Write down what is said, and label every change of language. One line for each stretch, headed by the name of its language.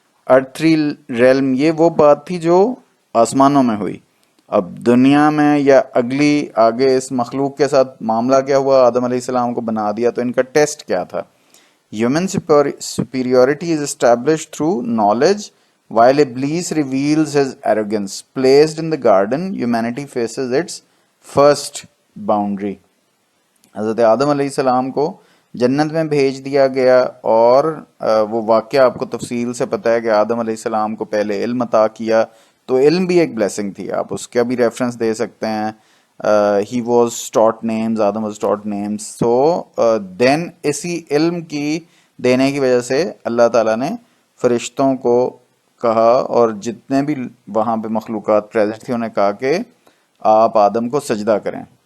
Urdu: ارتھری realm, یہ وہ بات تھی جو آسمانوں میں ہوئی۔ اب دنیا میں یا اگلی آگے اس مخلوق کے ساتھ معاملہ کیا ہوا؟ آدم علیہ السلام کو بنا دیا، تو ان کا ٹیسٹ کیا تھا؟
English: Human superiority is established through knowledge, while Iblis reveals his arrogance. Placed in the garden, humanity faces its first boundary.
Urdu: حضرت آدم علیہ السلام کو جنت میں بھیج دیا گیا، اور وہ واقعہ آپ کو تفصیل سے پتہ ہے کہ آدم علیہ السلام کو پہلے علم عطا کیا، تو علم بھی ایک بلیسنگ تھی، آپ اس کا بھی ریفرنس دے سکتے ہیں۔
English: he was taught names,
Urdu: Adam was ٹاٹ names. سو دین اسی علم کی دینے کی وجہ سے اللہ تعالیٰ نے فرشتوں کو کہا، اور جتنے بھی وہاں پہ مخلوقات پریزنٹ تھی انہیں کہا کہ آپ آدم کو سجدہ کریں۔